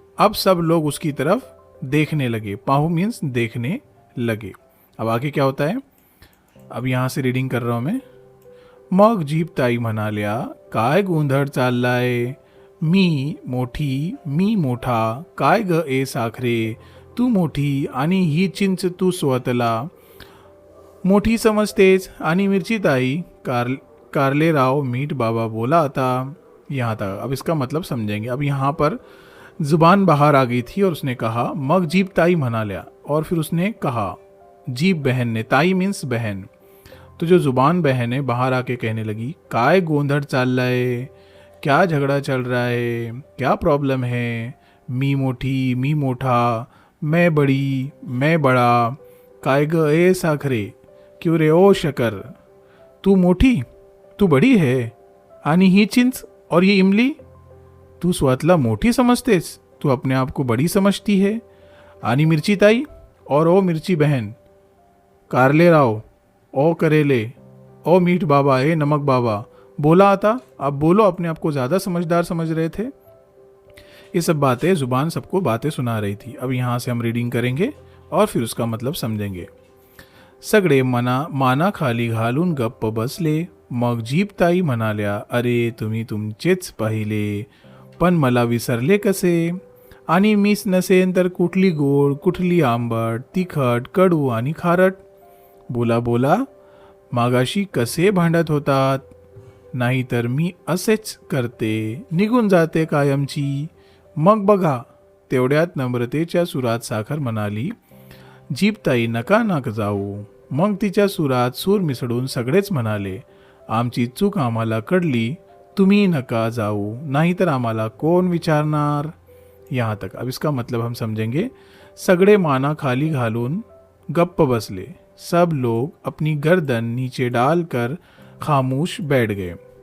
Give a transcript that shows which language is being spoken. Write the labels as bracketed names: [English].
[Hindi] अब सब लोग उसकी तरफ देखने लगे. पाहू मीन्स देखने लगे. अब आगे क्या होता है, अब यहाँ से रीडिंग कर रहा हूँ मैं. [Marathi] मग जीभ ताई म्हणाल्या, काय गोंधळ चाललाय, मी मोठी, मी मोठा, काय ग ए साखरे, तू मोठी आणि ही चिंच तू स्वतला मोठी समजतेस. आणि मिरची ताई, कारलेराव मीठ बाबा बोला आता. [Hindi] यहाँ तक. अब इसका मतलब समझेंगे. अब यहाँ पर जुबान बाहर आ गई थी और उसने कहा [Marathi] मग जीभ ताई म्हणाल्या, [Hindi] और फिर उसने कहा जीभ बहन ने, ताई मीन्स बहन, तो जो जुबान बहन है बाहर आके कहने लगी, [Marathi] काय गोंधळ चाललाय, [Hindi] क्या झगड़ा चल रहा है, क्या प्रॉब्लम है, [Marathi] मी मोठी, मी मोठा, [Hindi] मैं बड़ी, मैं बड़ा, [Marathi] काय ग ए साखरे, [Hindi] क्यों रे ओ शकर, तू मोठी, तू बड़ी है, आणि ही चिंच और ये इमली, [Marathi] तू स्वतःला मोठी समझतेस, [Hindi] तू अपने आप को बड़ी समझती है. आणि मिर्ची ताई और ओ मिर्ची बहन, कारले राव, ओ करेले, ओ मीठ बाबा, ए नमक बाबा, [Marathi] बोला आता. [Hindi] आप बोलो. अपने आप को ज़्यादा समझदार समझ रहे थे. ये सब बातें, जुबान सबको बातें सुना रही थी. अब यहाँ से हम रीडिंग करेंगे और फिर उसका मतलब समझेंगे. [Marathi] सगळे माना खाली घालून गप्प बसले. मग जीभ ताई म्हणाल्या, अरे तुम्ही तुमचेच पाहिले, पण मला विसरले कसे, आणि मीच नसेन तर कुठली गोड, कुठली आंबट, तिखट, कडू आणि खारट. बोला बोला, मागाशी कसे भांडत होतात, नाहीतर मी असेच करते, निघून जाते कायमची. मग बघा. तेवढ्यात नम्रतेच्या सुरात साखर म्हणाली, जीभ ताई नका नका जाऊ. मग तिच्या सुरात सूर मिसळून सगळेच म्हणाले, आमची चूक आम्हाला कळली, तुम्ही नका जाऊ, नाहीतर आम्हाला कोण विचारणार. [Hindi] यहाँ तक. अब इसका मतलब हम समझेंगे. [Marathi] सगळे माना खाली घालून गप्प बसले. [Hindi] सब लोग अपनी गर्दन नीचे डालकर खामोश बैठ गए.